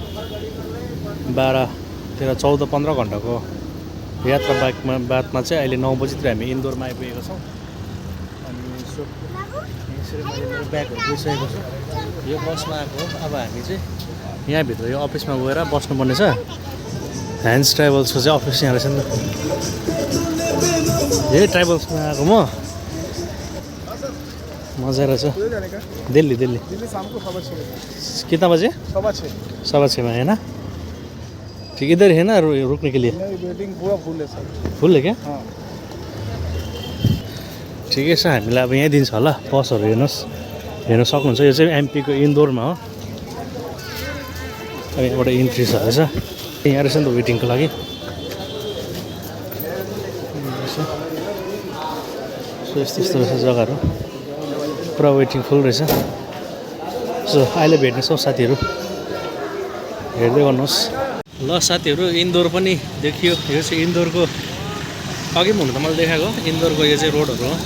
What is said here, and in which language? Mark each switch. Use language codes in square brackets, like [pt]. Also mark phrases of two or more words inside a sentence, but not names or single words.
[ne] 14-15 घन्टाको यात्रा बादमा चाहिँ अहिले 9 बजीतिर हामी इन्दोरमा आइपुगेको छौँ अनि यसो यसरी मैले मेरो ब्यागहरू दिइसकेको छु यो बसमा आएको हो अब हामी चाहिँ यहाँभित्र यो अफिसमा गएर बस्नुपर्ने छ ह्यान्ड्स ट्राभल्सको चाहिँ अफिस यहाँ रहेछ नि त यही ट्राभल्समा आएको म मजा रहेछ [hi] उधर जाने का दिल्ली दिल्ली दिल्ली शाम को 6:30 कितना बजे 6:15 6:15 में है ना ठीक इधर है ना रुकने के लिए नहीं वेटिंग पूरा फुल है सर फुल है क्या हाँ [ne] ठिकै छ हामीलाई अब यहीँ दिन्छ होला बसहरू हेर्नुहोस् हेर्न सक्नुहुन्छ यो चाहिँ एमपीको इन्दोरमा हो अब यहाँबाट इन्ट्री छ रहेछ यहाँ रहेछ नि त वेटिङको लागि सो यस्तो यस्तो रहेछ जग्गाहरू पुरा वेटिङ फुल रहेछ सो अहिले भेट्नेछौँ साथीहरू हेर्दै गर्नुहोस् ल साथीहरू इन्दोर पनि देखियो यो चाहिँ इन्दोरको अघि पनि हुनु त मैले देखाएको इन्दोरको यो चाहिँ रोडहरू हो